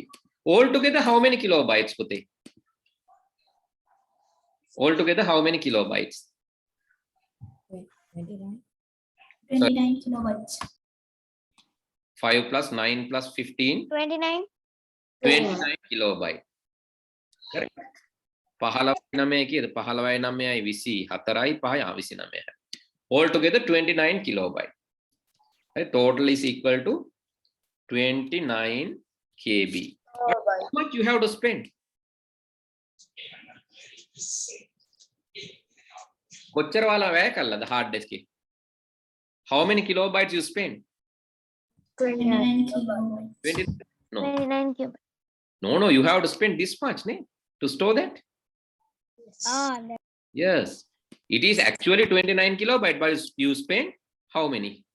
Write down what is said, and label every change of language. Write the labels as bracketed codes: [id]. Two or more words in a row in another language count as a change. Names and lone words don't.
[en] Altogether, how many kilobytes, Pute? Altogether, how many kilobytes? 29 kilobytes. 5 plus 9 plus 15. 29. 29 kilobyte. Correct. [si] 15 කීයද? 15යි 9යි 24යි 5යි 29යි. [en] Altogether 29 kilobyte. Right? Total is equal to 29 KB. How much you have to spend? [si] කොච්චර වල වැය කළාද [en] hard disk [si] එකේ? [en] How many kilobytes you spend? 29 kilobytes. 20? No. 29 cube. No, you have to spend this much, to store that. Yes, it is actually 29 kilobyte, but you spend how many?